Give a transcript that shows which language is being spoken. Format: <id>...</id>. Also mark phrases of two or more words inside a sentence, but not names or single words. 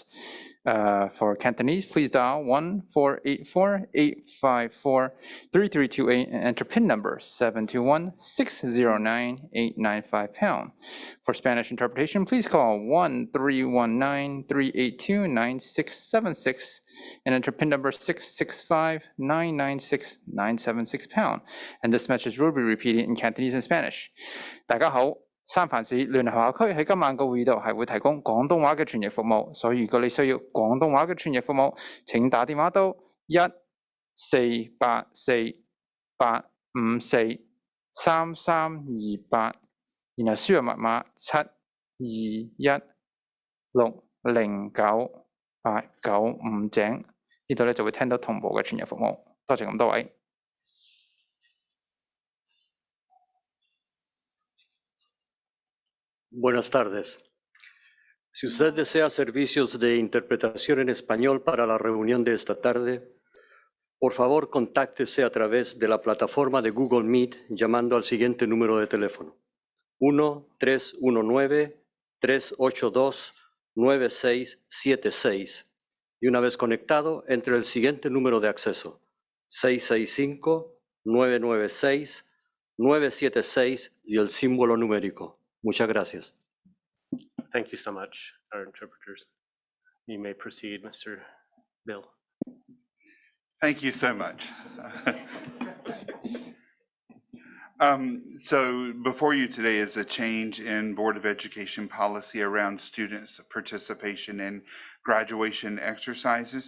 <en>For Cantonese, please dial 1-484-854-3328 and enter PIN number 721-609-895#. For Spanish interpretation, please call 1-319-382-9676 and enter PIN number 665-996-976#. And this message will be repeated in Cantonese and Spanish.</en> <yue>大家好。三藩市聯合校區喺今晚個會議度係會提供廣東話嘅傳譯服務，所以如果你需要廣東話嘅傳譯服務，請打電話到1-484-854-3328，然後輸入密碼721-609-895呢度咧就會聽到同步嘅傳譯服務。多謝咁多位。</yue> <es>Buenas tardes. Si usted desea servicios de interpretación en español para la reunión de esta tarde, por favor contáctese a través de la plataforma de Google Meet llamando al siguiente número de teléfono: 1-319-382-9676 y una vez conectado, entre el siguiente número de acceso: 665-996-976 y el símbolo numérico. Muchas gracias.</es> <en>Thank you so much, our interpreters. You may proceed, Mr. Bill. Thank you so much. So before you today is a change in Board of Education policy around students' participation in graduation exercises.</en>